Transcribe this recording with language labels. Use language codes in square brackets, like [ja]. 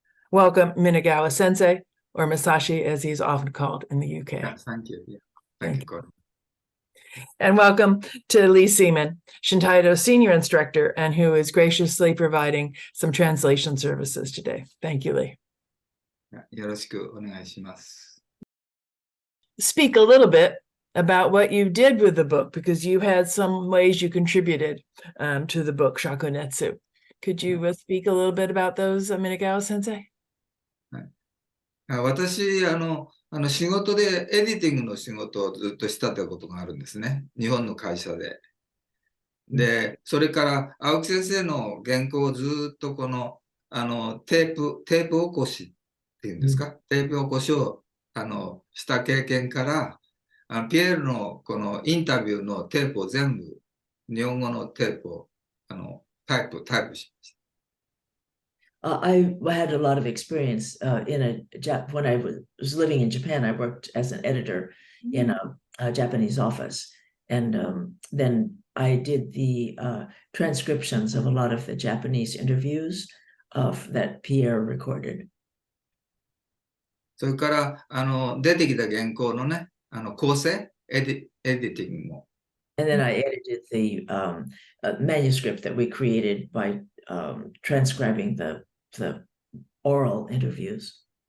[en] Welcome, Minagawa Sensei, or Masashi as he's often called in the UK. Yeah, thank you. Yeah. Thank you, Gordon. And welcome to Lee Seaman, Shintaido Senior Instructor, and who is graciously providing some translation services today. Thank you, Lee. [ja] よろしくお願いします。 [en] Speak a little bit about what you did with the book, because you had some ways you contributed to the book, Shakunetsu. Could you speak a little bit about those, Minagawa Sensei? [ja] 私、仕事でエディティングの仕事をずっとしてたことがあるんですね。日本の会社で。で、それから青木先生の原稿をずっとこの、テープ起こしっていうんですか、テープ起こしを、した経験から、ピエールのこのインタビューのテープを全部、日本語のテープを、タイプしました。 [en] I had a lot of experience when I was living in Japan. I worked as an editor in a Japanese office, and then I did the transcriptions of a lot of the Japanese interviews that Pierre recorded. [ja] それから出てきた原稿のね、構成、エディティングも。 [en] And then I edited the manuscript that we created by transcribing the oral interviews.